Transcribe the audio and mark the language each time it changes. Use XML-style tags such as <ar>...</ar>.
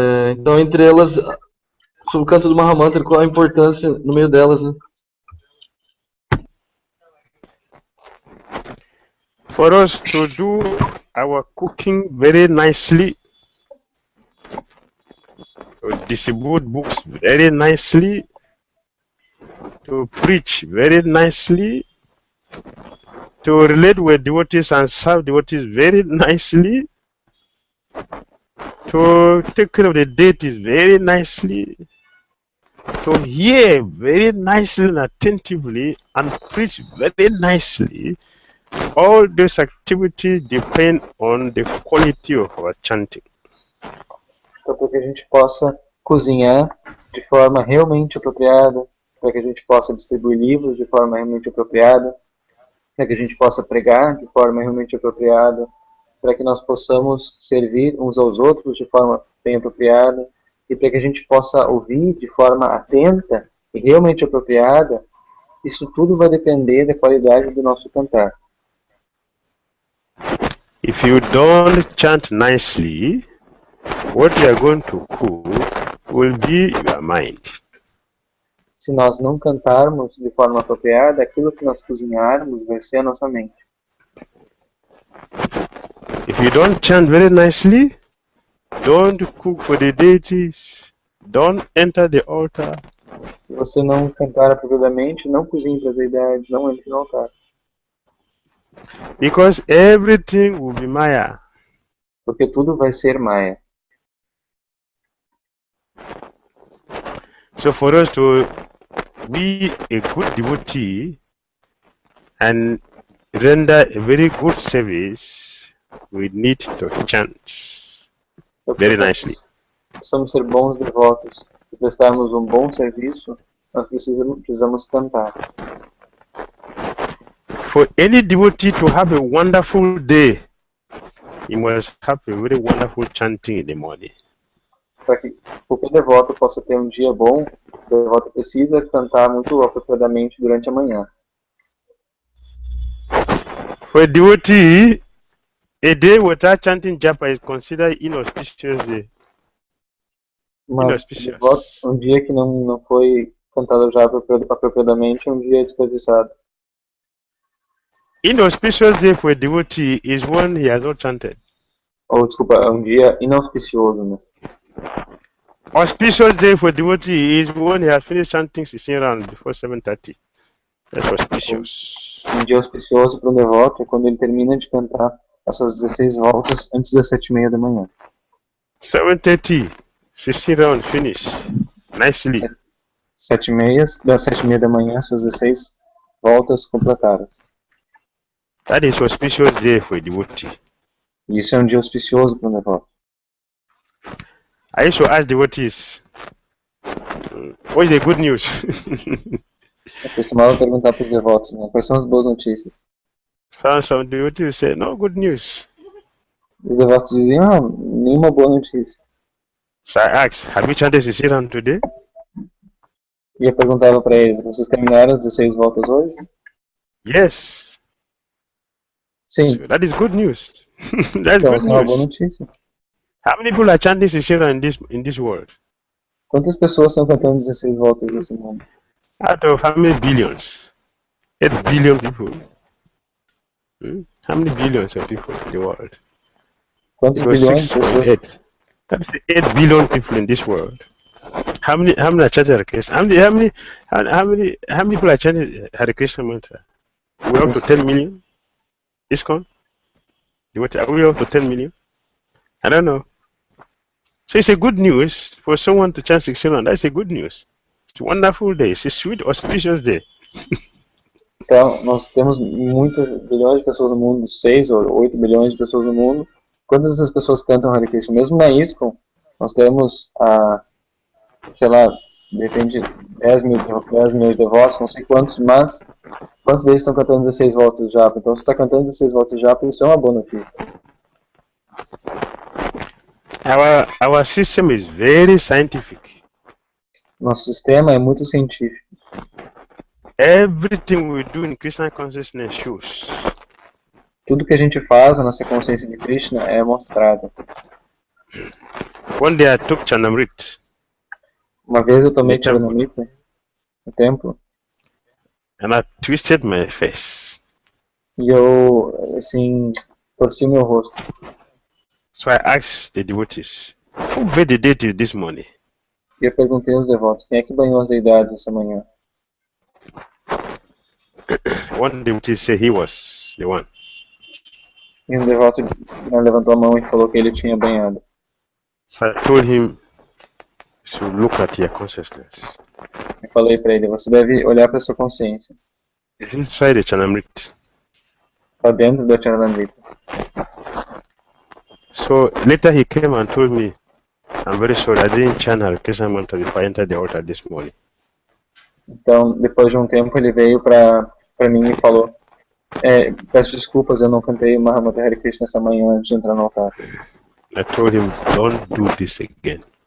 <pt>Então, entre elas, sobre o canto do Mahamantra, qual a importância no meio delas, né?</pt> <en>For us to do our cooking very nicely, to distribute books very nicely, to preach very nicely, to relate with devotees and serve devotees very nicely, to take care of the deities very nicely, to hear very nicely and attentively, and preach very nicely. All those activities depend on the quality of our chanting.</en> <pt>Então, para que a gente possa cozinhar de forma realmente apropriada, para que a gente possa distribuir livros de forma realmente apropriada, para que a gente possa pregar de forma realmente apropriada, para que nós possamos servir uns aos outros de forma bem apropriada, e para que a gente possa ouvir de forma atenta e realmente apropriada, isso tudo vai depender da qualidade do nosso cantar.</pt> <en>If you don't chant nicely, what you are going to cook will be your mind.</en> <pt>Se nós não cantarmos de forma apropriada, aquilo que nós cozinharmos vai ser a nossa mente.</pt> <en>If you don't chant very nicely, don't cook for the deities, don't enter the altar.</en> <pt>Se você não cantar apropriadamente, não cozinhe para as deidades, não entre no altar.</pt> <en>Because everything will be Maya.</en> <pt>Porque tudo vai ser Maya.</pt> <en>So for us to be a good devotee and render a very good service, we need to chant very nicely.</en> <pt>Precisamos ser bons devotos. Se prestarmos um bom serviço, nós precisamos cantar.</pt> <en>For any devotee to have a wonderful day, he must have a very wonderful chanting in the morning.</en> <pt>Para que qualquer devoto possa ter um dia bom, o devoto precisa cantar muito apropriadamente durante a manhã.</pt> <en>For a devotee, a day without chanting japa is considered inauspicious day.</en> <pt>Mas devoto, um dia que não foi cantado japa apropriadamente é um dia desperdiçado.</pt> <en>Inauspicious day for a devotee is when he has not chanted.</en> <pt>Ou, desculpa, é um dia inauspicioso, né?</pt> <en>Auspicious day for devotee is when he has finished chanting 16 rounds before 7:30. That's auspicious.</en> <pt>Um dia auspicioso para um devoto é quando ele termina de cantar as suas 16 voltas antes das 7:30 da manhã.</pt> <en>7:30, 16 rounds, finish. Nicely.</en> <pt>7:30 da manhã, suas 16 voltas completadas.</pt> <en>That is auspicious day for a devotee.</en> <pt>E isso é um dia auspicioso para um devoto.</pt> <en>I used to ask devotees, what is the good news?</en> <pt>Eu costumava perguntar para os devotos, né, quais são as boas notícias.</pt> <en>Some devotees say, no good news.</en> <pt>Os devotos diziam, nenhuma boa notícia.</pt> <en>So I asked, have you chanted 16 rounds today?</en> <pt>E eu perguntava para eles, vocês terminaram as 16 voltas hoje?</pt> <en>Yes.</en> <pt>Sim.</pt> <en>So that is good news. That's</en> <pt>Então,</pt> <en>good</en> <pt>essa é uma boa</pt> <en>news.</en> <pt>notícia.</pt> <en>How many people are chanting 16 rounds in this world?</en> <pt>Quantas pessoas estão cantando 16 voltas nesse mundo?</pt> <en>Out of how many billions? 8 billion people. How many billions of people in the world?</en> <pt>Quantos bilhões de pessoas?</pt> <en>6.8. That's 8 billion people in this world. How many are chanting Hare Krishna? How many people are chanting Hare Krishna mantra? Are we up to 10 million? ISKCON? Are we up to 10 million? I don't know. So it's a good news for someone to chant 16 rounds. That's a good news. It's a wonderful day. It's a sweet, auspicious day.</en> <pt>Então, nós temos muitas bilhões de pessoas no mundo, 6 ou 8 bilhões de pessoas no mundo. Quantas dessas pessoas cantam Hare Krishna? Mesmo na ISKCON, nós temos, sei lá, de repente 10 milhões de devotos, não sei quantos, mas quantos deles estão cantando 16 voltas de japa? Então, se está cantando 16 voltas de japa, isso é uma boa notícia.</pt> <en>Our system is very scientific.</en> <pt>Nosso sistema é muito científico.</pt> <en>Everything we do in Krishna consciousness shows.</en> <pt>Tudo que a gente faz na nossa consciência de Krishna é mostrado.</pt> <en>One day I took Chanamrit.</en> <pt>Uma vez eu tomei Charanamrita no templo.</pt> <en>And I twisted my face.</en> <pt>E eu, assim, torci meu rosto.</pt> <en>So I asked the devotees, who bathed the deities this morning?</en> <pt>E eu perguntei aos devotos, quem é que banhou as deidades essa manhã?</pt> <en>One devotee said he was the one.</en> <pt>E um devoto levantou a mão e falou que ele tinha banhado.</pt> <en>So I told him to look at your consciousness.</en> <pt>Eu falei para ele, você deve olhar para sua consciência.</pt> <en>It's inside the Chanamrit.</en> <pt>Está dentro da Charanamrita.</pt> <en>So later he came and told me, I'm very sorry, I didn't chant Hare Krishna mantra before I entered the altar this morning.</en> <pt>Então, depois de um tempo, ele veio para mim e falou, peço desculpas, eu não cantei Mahamudra Hare Krishna essa manhã antes de entrar no altar.</pt> <en>I told him, don't do this again.</en>